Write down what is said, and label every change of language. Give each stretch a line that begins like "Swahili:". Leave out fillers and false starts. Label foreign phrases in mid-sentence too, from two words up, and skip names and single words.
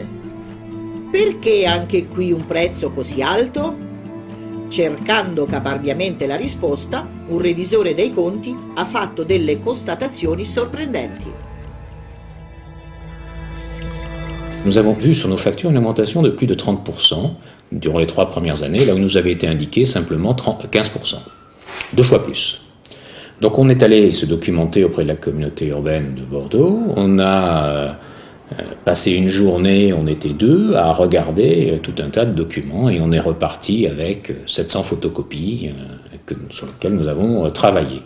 Italian: Perché anche qui un prezzo così alto? Cercando caparbiamente la risposta, un revisore dei conti ha fatto delle constatazioni sorprendenti.
French: Nous avons vu sur nos factures une augmentation de plus de 30% durant les 3 premières années, là où nous avait été indiqué simplement 15%, 2 fois plus. Donc on est allé se documenter auprès de la communauté urbaine de Bordeaux, on a passé une journée, on était 2, à regarder tout un tas de documents et on est reparti avec 700 photocopies sur lesquelles nous avons travaillé.